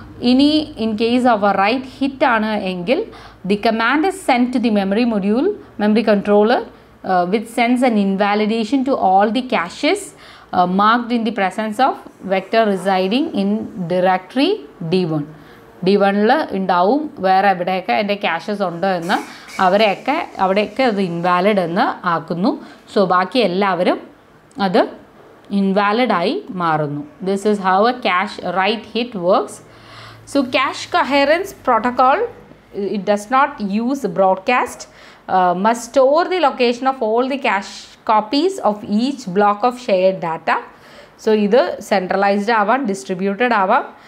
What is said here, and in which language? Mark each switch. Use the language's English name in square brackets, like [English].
[English] In case of a write hit [Malayalam] aanu engil [English] the command is sent to the memory controller which sends an invalidation to all the caches marked in the presence of vector residing in directory D1. [Malayalam] D1ൽ ഉണ്ടാവും വേറെ എവിടെയൊക്കെ എൻ്റെ caches ഉണ്ടോ എന്ന് അവിടെയൊക്കെ അത് invalid എന്ന് ആക്കുന്നു. സോ ബാക്കി എല്ലാവരും അത് ഇൻവാലിഡായി മാറുന്നു. [English] This is how a cache write hit works. So cache coherence protocol it does not use broadcast, must store the location of all the cache copies of each block of shared data. [Malayalam] So ഇത് centralized ആവാം, distributed ആവാം.